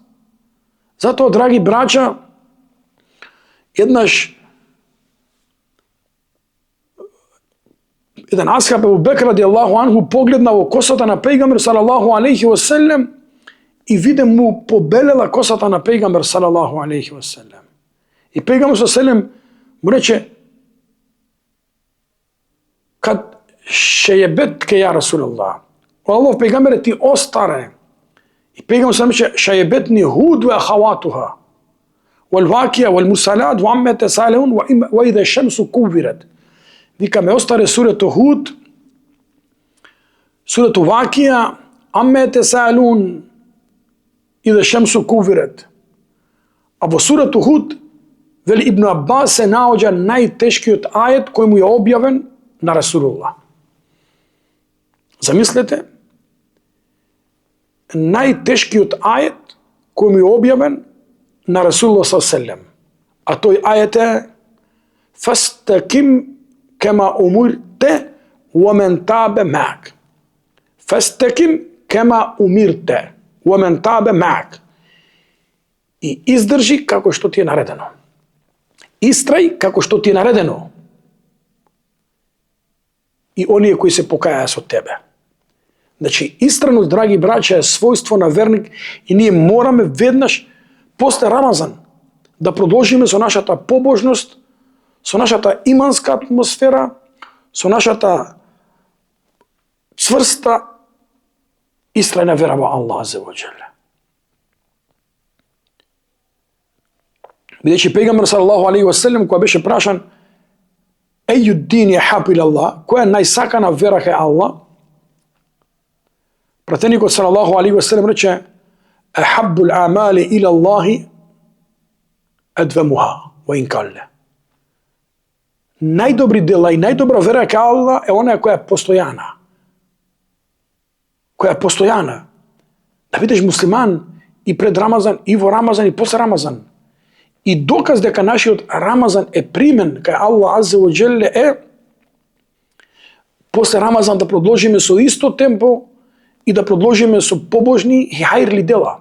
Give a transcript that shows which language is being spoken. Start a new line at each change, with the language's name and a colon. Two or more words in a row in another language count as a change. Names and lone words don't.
Macedonian: Затоа, драги браќа, еднаш еден асхаб Абу Бекр
Arabic: رضي الله عنه
Macedonian: погледна во косата на пејгамбер
Arabic: صلى الله عليه وسلم
Macedonian: и виде му побелела косата на пејгамбер
Arabic: صلى الله عليه وسلم.
Macedonian: И пејгамбер
Arabic: صلى الله سلم
Macedonian: му рече:
Arabic: قد شيبتك يا رسول الله.
Macedonian: Аллах пејгамбере, ти остаре. И пејгамбер
Arabic: صلى الله عليه وسلم
Macedonian: рече:
Arabic: شيبتني هود وأخواتها والواقعة والمرسلات وعم يتساءلون وإذا الشمس كورت.
Macedonian: Вика, ме остаре сурето Худ, сурето Вакија,
Arabic: عم يتساءلون إذا الشمس كورت.
Macedonian: А во сурето Худ, вели Ибн Аббас, се наоѓа најтешкиот ајет кој му е објавен на Расулуллах. Замислете, најтешкиот ајет кој му е објавен на Расулуллах ﷺ. А тој ајет е:
Arabic: فاستقم كما أمرت ومن تاب معك. فاستقم كما أمرت ومن تاب معك.
Macedonian: И издржи како што ти е наредено. Истрај како што ти е наредено. И оние кои се покаја со тебе. Значи, истраност, драги браќа, е својство на верник и ние мораме веднаш после Рамазан да продолжиме со нашата побожност, со нашата иманска атмосфера, со нашата цврста истрајна вера во Аллах
Arabic: عز وجل.
Macedonian: Бидејќи пејгамбер
Arabic: صلى الله عليه وسلم,
Macedonian: кога беше прашан
Arabic: أي دين أحب إلى الله,
Macedonian: која е најсакана вера кај Аллах, пратеникот
Arabic: صلى الله عليه وسلم
Macedonian: рече:
Arabic: أحب الأعمال إلى الله أدومها وإن قل.
Macedonian: Најдобри дела и најдобра вера кај Аллах е онаа која е постојана. Која е постојана. Да бидеш муслиман и пред Рамазан, и во Рамазан, и после Рамазан. И доказ дека нашиот Рамазан е примен кај Аллах
Arabic: عز وجل
Macedonian: е после Рамазан да продолжиме со исто темпо и да продолжиме со побожни и хајрли дела.